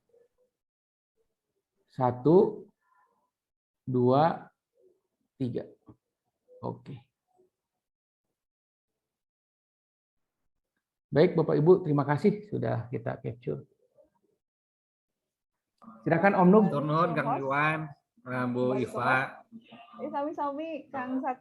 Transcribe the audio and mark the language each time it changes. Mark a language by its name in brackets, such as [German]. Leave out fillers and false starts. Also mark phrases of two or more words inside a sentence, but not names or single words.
[Indonesian] 1, 2, 3. Oke. Baik, Bapak Ibu, terima kasih sudah kita capture. Silakan Om Nug. Turun Kang Iwan, Bu Iva. [Balinese] Sami-sami Kang Sati.